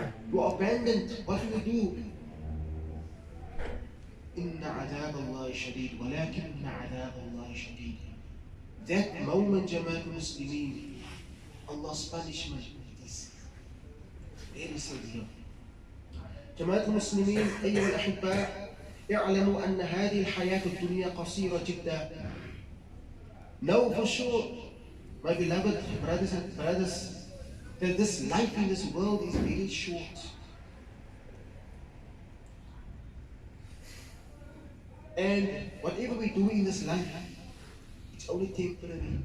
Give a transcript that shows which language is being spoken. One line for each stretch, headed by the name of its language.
English: You are abandoned. What do you do?
Arabic: إِنَّ عَذَابَ اللَّهِ شَدِيدٌ وَلَكِنَّ عَذَابَ اللَّهِ شَدِيدٌ.
English: That moment, Jamaica Muslimin, Allah's punishment is very severe.
Arabic: Jamaica Muslimin, أيها الأحباء، اعلموا أن هذه الحياة الدنيا قصيرة جدا.
English: Know for sure, my beloved brothers and brothers, that this life in this world is very short. And whatever we do in this life, it's only temporary.